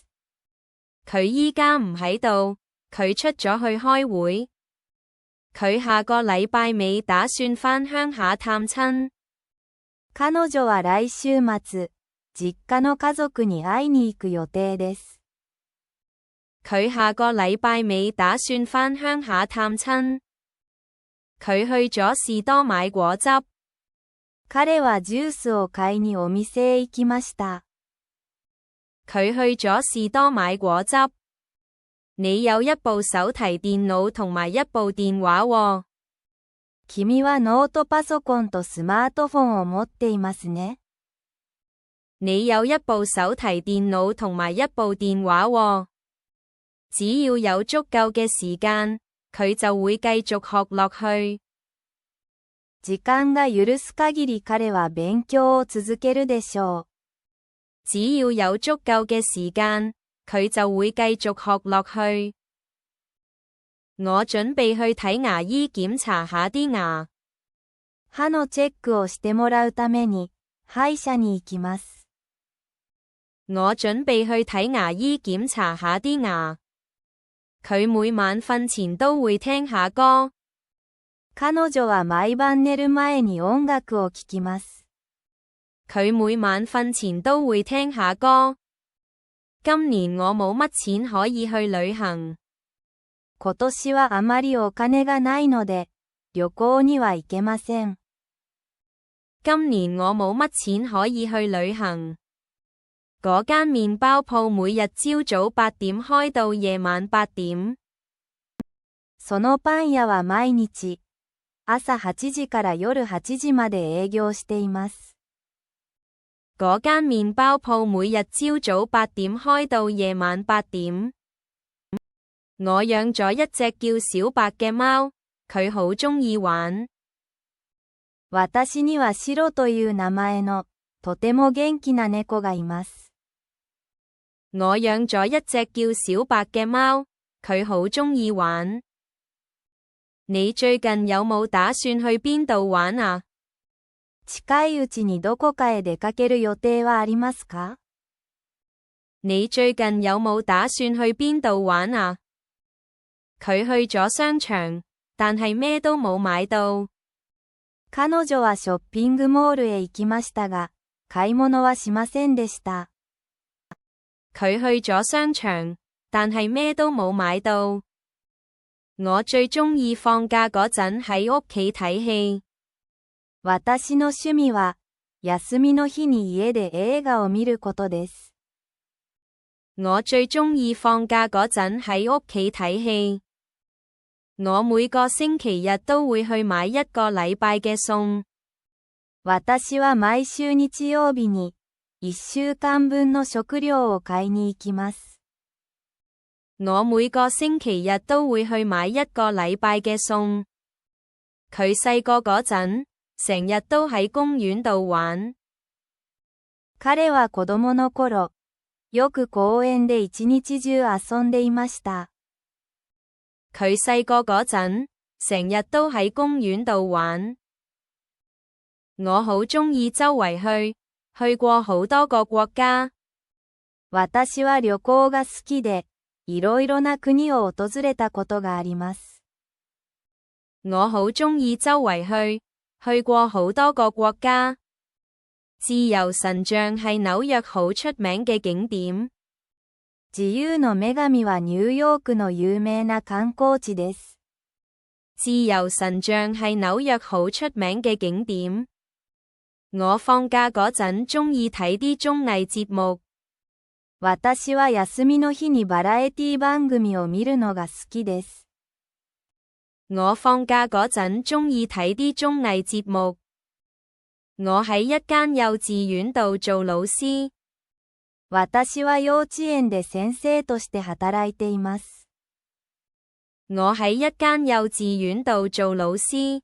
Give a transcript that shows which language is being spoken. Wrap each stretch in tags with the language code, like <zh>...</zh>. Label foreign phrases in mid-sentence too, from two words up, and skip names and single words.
<yue>佢依家唔喺度，佢出咗去開會。佢下個禮拜尾打算返鄉下探親。</yue> <ja>彼女は来週末、実家の家族に会いに行く予定です。</ja> <yue>佢下個禮拜尾打算返鄉下探親。佢去咗士多買果汁。</yue> <ja>彼はジュースを買いにお店へ行きました。</ja> <yue>佢去咗士多買果汁。你有一部手提電腦同埋一部電話喎。</yue> <ja>君はノートパソコンとスマートフォンを持っていますね。</ja> <yue>你有一部手提電腦同埋一部電話喎。只要有足夠嘅時間，佢就會繼續學落去。</yue> <ja>時間が許す限り彼は勉強を続けるでしょう。</ja> <yue>只要有足夠嘅時間，佢就會繼續學落去。我準備去睇牙醫檢查下啲牙。</yue> <ja>歯のチェックをしてもらうために、歯醫者に行きます。</ja> <yue>我準備去睇牙醫檢查下啲牙。佢每晚瞓前都會聽下歌。</yue> <ja>彼女は毎晩寝る前に音楽を聴きます。</ja> <yue>佢每晚瞓前都會聽下歌。今年我冇乜錢可以去旅行。</yue> <ja>今年はあまりお金がないので、旅行には行けません。</ja> <yue>今年我冇乜錢可以去旅行。嗰間麵包鋪每日朝早8點開到夜晚8點。</yue> <ja>そのパン屋は毎日、朝8時から夜8時まで営業しています。</ja> <yue>嗰間麵包鋪每日朝早8點開到夜晚8點。我養咗一隻叫小白嘅貓，佢好鍾意玩。</yue> <ja>私にはシロという名前の、とても元気な猫がいます。</ja> <yue>我養咗一隻叫小白嘅貓，佢好鍾意玩。你最近有冇打算去邊度玩啊？</yue> <ja>近いうちにどこかへ出かける予定はありますか？</ja> <yue>你最近有冇打算去邊度玩啊？佢去咗商場，但係咩都冇買到。</yue> <ja>彼女はショッピングモールへ行きましたが、買い物はしませんでした。</ja> <yue>佢去咗商場，但係咩都冇買到。我最鍾意放假嗰陣喺屋企睇戲。</yue> <ja>私の趣味は、休みの日に家で映画を見ることです。</ja> <yue>我最鍾意放假嗰陣喺屋企睇戲。我每個星期日都會去買一個禮拜嘅餸。</yue> <ja>私は毎週日曜日に、1週間分の食料を買いに行きます。</ja> <yue>我每個星期日都會去買一個禮拜嘅餸。佢細個嗰陣，成日都喺公園度玩。</yue> <ja>彼は子供の頃、よく公園で一日中遊んでいました。</ja> <yue>佢細個嗰陣，成日都喺公園度玩。我好鍾意周圍去過好多個國家。</yue> <ja>私は旅行が好きで、いろいろな国を訪れたことがあります。</ja> <yue>我好鍾意周圍去過好多個國家。自由神像係紐約好出名嘅景點。</yue> <ja>自由の女神はニューヨークの有名な観光地です。</ja> <yue>自由神像係紐約好出名嘅景點。我放假嗰陣鍾意睇啲綜藝節目。</yue> <ja>私は休みの日にバラエティ番組を見るのが好きです。</ja> <yue>我放假嗰陣鍾意睇啲綜藝節目。我喺一間幼稚園度做老師。</yue> <ja>私は幼稚園で先生として働いています。</ja> <yue>我喺一間幼稚園度做老師。</yue>